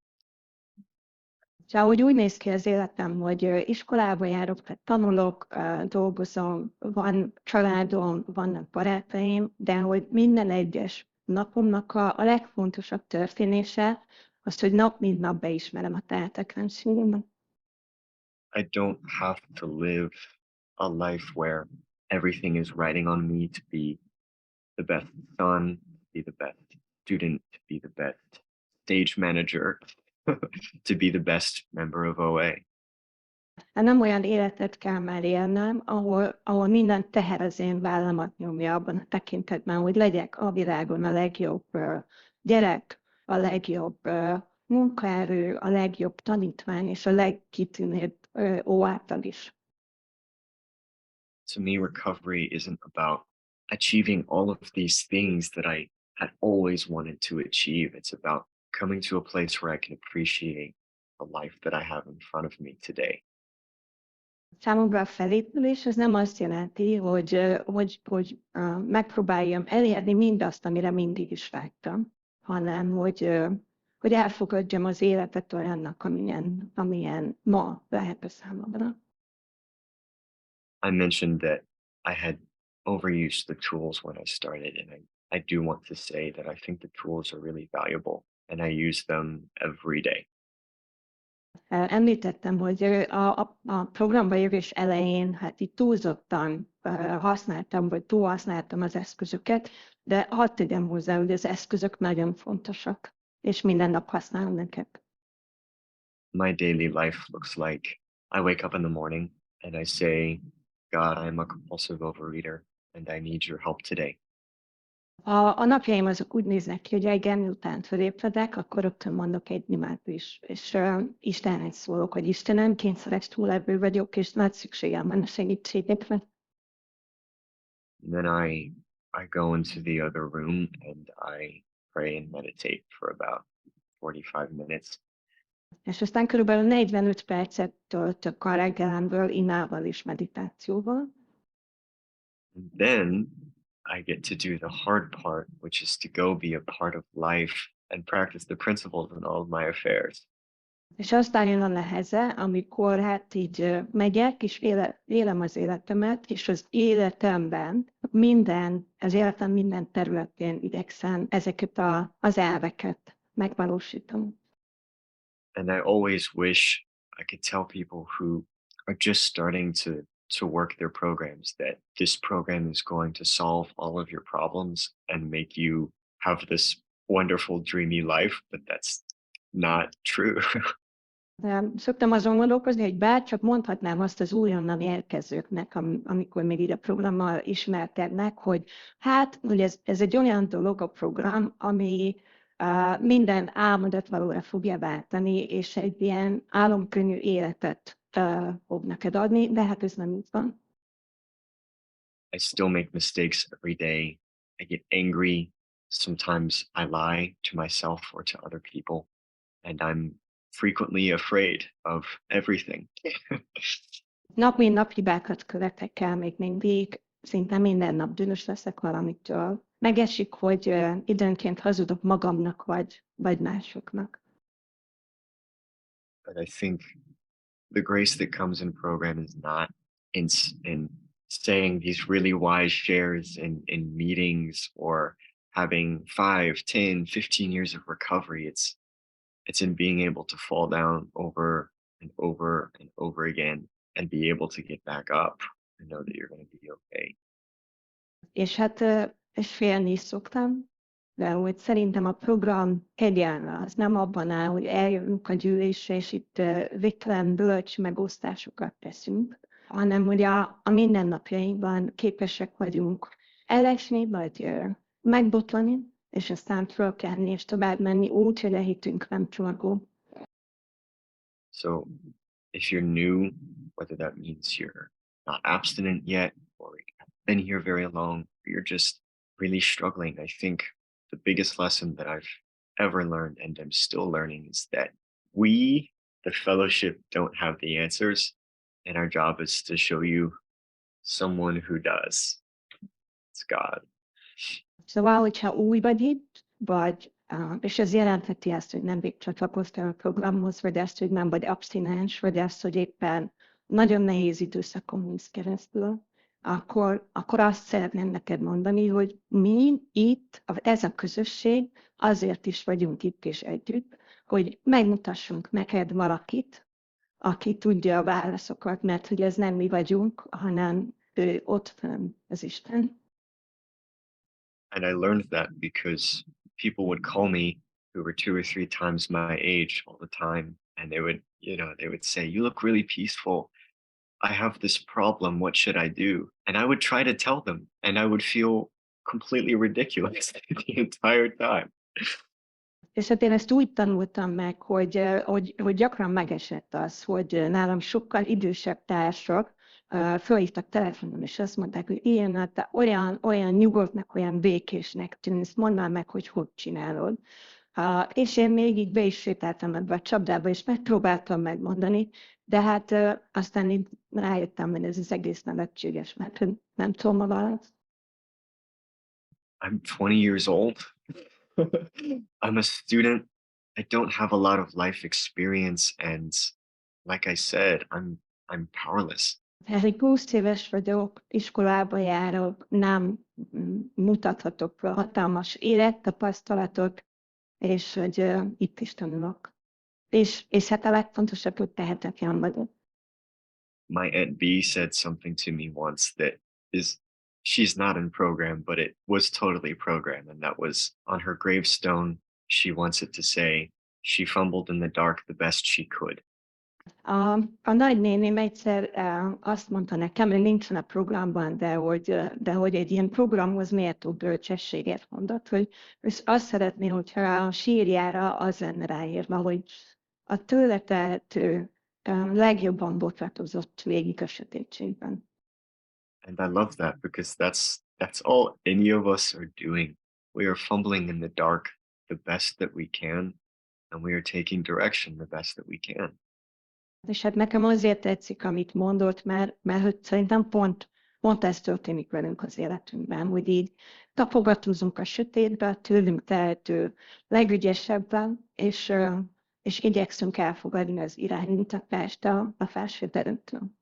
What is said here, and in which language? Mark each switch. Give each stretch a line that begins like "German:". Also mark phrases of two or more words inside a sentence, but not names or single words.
Hungarian: Szóval úgy néz ki az életem, hogy iskolába járok, tehát tanulok, dolgozom, van családom, vannak barátaim, de hogy minden egyes napomnak a legfontosabb történése az, hogy nap mint nap beismerem a tehetetlenségemet.
English: I don't have to live a life where everything is riding on me to be the best son, to be the best student, to be the best stage manager, to be the best member of OA.
Hungarian: Hát nem olyan életet kell már élnem, ahol minden teher az én vállamat nyomja abban a tekintetben, hogy legyek a világon a legjobb gyerek, a legjobb munkaerő, a legjobb tanítvány és a legkitűnőbb óátag is.
English: To me, recovery isn't about achieving all of these things that I had always wanted to achieve. It's about coming to a place where I can appreciate the life that I have in front of me today.
Hungarian: Számomra a felépülés az nem azt jelenti, hogy megpróbáljam elérni mindazt, amire mindig is vágytam, hanem hogy elfogadjam az életet olyannak, amilyen ma lehet a számomra.
English: I mentioned that I had overused the tools when I started, and I do want to say that I think the tools are really valuable, and I use them every day.
Hungarian: Említettem, hogy a programba jövés elején hát itt túlzottan túlhasználtam az eszközöket, de hadd tegyem hozzá, hogy az eszközök nagyon fontosak, és minden nap használom őket.
English: My daily life looks like I wake up in the morning and I say, God, I'm a compulsive overeater and I need your help today.
Hungarian: A napjaim azok úgy néznek ki, hogy reggel miután fölébredek, akkor rögtön mondok egy imádkozás, és Istennek szólok, hogy Istenem, kényszeres túlevő vagyok, és nagy szükségem van a segítségedre.
English: And then I go into the other room and I pray and meditate for about 45 minutes.
Hungarian: És aztán körülbelül 45 percet töltök a reggelemből imával és meditációval.
English: And then I get to do the hard part, which is to go be a part of life and practice the principles in all of my affairs.
Hungarian: És aztán jön a neheze, amikor hát így megyek, és élem az életemet, és az életemben az életem minden területén igyekszem ezeket az elveket megvalósítani.
English: And I always wish I could tell people who are just starting to work their programs that this program is going to solve all of your problems and make you have this wonderful dreamy life, but that's not true.
Hungarian: De szoktam azon gondolkozni, hogy bárcsak mondhatnám azt az újonnan érkezőknek, amikor még így a programmal ismerkednek, hogy hát, hogy ez egy olyan dolog a program, ami minden álmodat valóra fogja váltani, és egy ilyen álomkönnyű életet fog neked adni, de hát ez nem így van.
English: I still make mistakes every day. I get angry. Sometimes I lie to myself or to other people, and I'm frequently afraid of everything.
Hungarian: Nap mint nap hibákat követek el még mindig, szinte minden nap dühös leszek valamitől. Megesik, hogy időnként hazudok magamnak vagy másoknak.
English: But I think the grace that comes in program is not in saying these really wise shares in meetings or having 5, 10, 15 years of recovery. It's in being able to fall down over and over and over again and be able to get back up and know that you're going to be okay.
Hungarian: És hát és félni is szoktam, de hogy szerintem a program kegyelme az nem abban áll, hogy eljövünk a gyűlésre, és itt végtelen bölcs megosztásokat teszünk, hanem hogy a mindennapjainkban képesek vagyunk elesni, vagy megbotlani, és aztán fölkelni, és tovább menni úgy, hogy a hitünk nem csorgó.
English: So if you're new, whether that means you're not abstinent yet or you haven't been here very long, or you're just really struggling, I think the biggest lesson that I've ever learned and I'm still learning is that we, the fellowship, don't have the answers, and our job is to show you someone who does. It's God.
Hungarian: Szóval, hogyha új vagy itt, és ez jelentheti azt, hogy nem végcsatlakoztál a programhoz, vagy azt, hogy nem vagy abstinens, vagy azt, hogy éppen nagyon nehéz időszakon mész keresztül, akkor azt szeretném neked mondani, hogy mi itt, ez a közösség, azért is vagyunk itt és együtt, hogy megmutassunk neked valakit, aki tudja a válaszokat, mert hogy ez nem mi vagyunk, hanem ő ott fenn, az Isten.
English: And I learned that because people would call me who were 2 or 3 times my age all the time. And they would say, "You look really peaceful. I have this problem. What should I do?" And I would try to tell them, and I would feel completely ridiculous the entire time.
Hungarian: És hát én ezt úgy tanultam meg, hogy gyakran megesett az, hogy nálam sokkal idősebb társak fölhívtak telefonon, és azt mondták, hogy ilyen, hát te olyan nyugodtnak, olyan békésnek tűnsz, mondd már meg, hogy csinálod. És én még így be is sétáltam ebbe a csapdába, és megpróbáltam megmondani, de hát aztán így rájöttem, hogy ez az egész nevetséges, mert nem tudom a választ.
English: I'm 20 years old. I'm a student. I don't have a lot of life experience, and like I said, I'm powerless.
Hungarian: Hát egy 20 éves vagyok, iskolába járok, nem mutathatok hatalmas élettapasztalatot, és hogy itt is tanulok. És hát a legfontosabb, hogy tehetetlen vagyok.
English: My Aunt B said something to me once that she's not in program, but it was totally program. And that was on her gravestone. She wants it to say, "She fumbled in the dark the best she could."
Hungarian: A nagynéném egyszer azt mondta nekem, hogy nincsen a programban, de hogy egy ilyen programhoz méltó bölcsességet mondott, hogy azt szeretné, hogyha a sírjára az lenne ráírva, hogy a tőle tehető legjobban botratozott végig a sötétségben.
English: And I love that because that's all any of us are doing. We are fumbling in the dark the best that we can, and we are taking direction the best that we can.
Hungarian: És hát nekem azért tetszik, amit mondott, mert hogy szerintem pont ez történik velünk az életünkben, hogy így tapogatózunk a sötétbe, tőlünk tehető legügyesebben, és igyekszünk elfogadni az irányítást a felsőteremtől.